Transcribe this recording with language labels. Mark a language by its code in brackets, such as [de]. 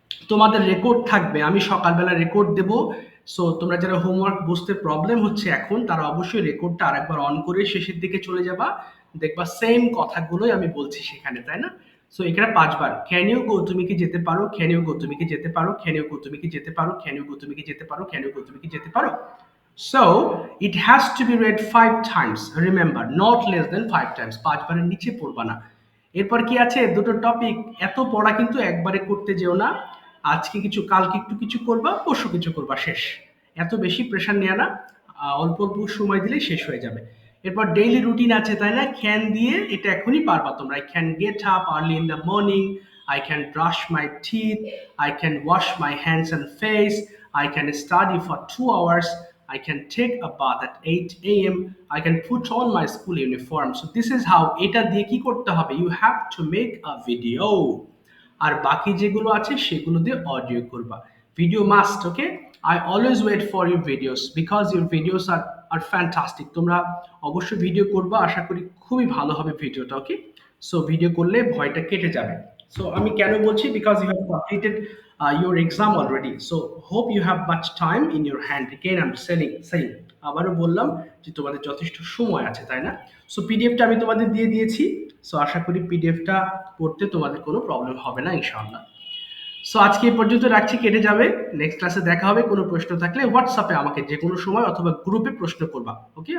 [bn] তোমাদের রেকর্ড থাকবে, আমি সকালবেলা রেকর্ড দেব। সো তোমরা যারা হোমওয়ার্ক বুঝতে প্রবলেম হচ্ছে এখন, তারা অবশ্যই রেকর্ডটা আরেকবার অন করে শেষের দিকে চলে যাবা, দেখবা সেম কথাগুলোই আমি বলছি সেখানে, তাই না? সো এখানে ৫ বার [en] can you go [bn] তুমি কি যেতে পারো, ক্যান ইউ গো তুমি কি যেতে পারো, ক্যান ইউ গো তুমি কি যেতে পারো, ক্যান ইউ গো তুমি কি যেতে পারো, ক্যান ইউ গো তুমি কি যেতে পারো। [en] So it has to be read 5 times. Remember, not less than 5 times. [bn] ৫ বারের নিচে পড়বা না। এরপর কি আছে? দুটো টপিক। এত পড়া কিন্তু একবারে করতে যেও না। আজকে কিছু, কালকে একটু কিছু করবা, পরশু কিছু করবা, শেষ। এত বেশি প্রেশার নেয়া না। অল্প অল্প সময় দিলেই শেষ হয়ে যাবে। এরপর ডেইলি রুটিন আছে, তাই না? ক্যান দিয়ে এটা এখনই পারবা তোমরা। [en] I can get up early in the morning. I can brush my teeth. I can wash my hands and face. I can study for 2 hours. I can take a bath at 8 a.m. I can put on my school uniform. So this is how [bn] এটা দিয়ে কি করতে হবে? [en] You have to make a video. [bn] আর বাকি যেগুলো আছে সেগুলো দিয়ে অডিও করবা। [en] video must, [bn] okay? [en] I always wait for your videos because your videos are fantastic. [bn] তোমরা অবশ্যই ভিডিও করবা, আশা করি খুবই ভালো হবে ভিডিওটা, ওকে? সো ভিডিও করলে ভয়টা কেটে যাবে। সো আমি কেন বলছি? [en] Because you have completed your exam already. So hope you have much time in your hand. Again I'm saying [bn] আবারও বললাম যে তোমাদের যথেষ্ট সময় আছে, তাই না? সো পিডিএফটা আমি তোমাদের দিয়ে দিয়েছি। সো আশা করি পিডিএফটা পড়তে তোমাদের কোনো প্রবলেম হবে না ইনশাআল্লাহ। সো আজকে এই পর্যন্ত রাখছি, কেটে যাবে। নেক্সট ক্লাসে দেখা হবে। কোনো প্রশ্ন থাকলে হোয়াটসঅ্যাপে আমাকে যে কোনো সময় অথবা গ্রুপে প্রশ্ন করবা, ওকে?